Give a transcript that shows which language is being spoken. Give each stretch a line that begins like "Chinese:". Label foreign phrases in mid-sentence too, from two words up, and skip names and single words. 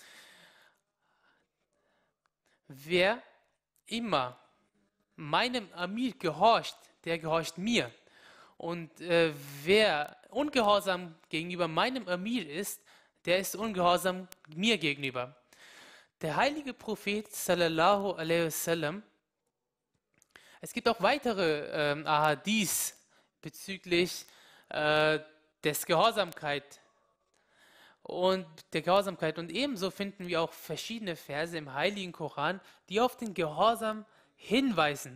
German: Wer immer meinem Amir gehorcht, der gehorcht mir. Und wer ungehorsam gegenüber meinem Amir ist, der ist ungehorsam mir gegenüber. Der heilige Prophet
Arabic: sallallahu alaihi wasallam,
German: es gibt auch weitere Ahadith bezüglich des Gehorsamkeit und der Gehorsamkeit. Und ebenso finden wir auch verschiedene Verse im Heiligen Koran, die auf den Gehorsam hinweisen.